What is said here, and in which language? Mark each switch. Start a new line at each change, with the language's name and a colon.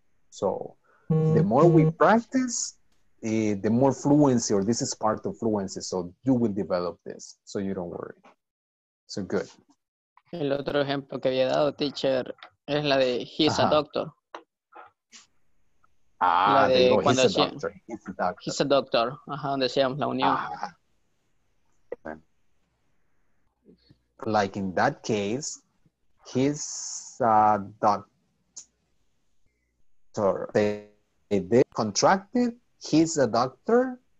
English: So, the more we practice, the more fluency, or this is part of fluency, so you will develop this, so you don't worry. So, good.
Spanish: El otro ejemplo que había dado, teacher, es la de
English: he's a doctor. Ah,
Spanish: la de cuando
English: he's a doctor. He's a doctor.
Spanish: Ajá, donde decíamos la unión.
English: Like in that case, he's a doctor. They contracted, he's a doctor.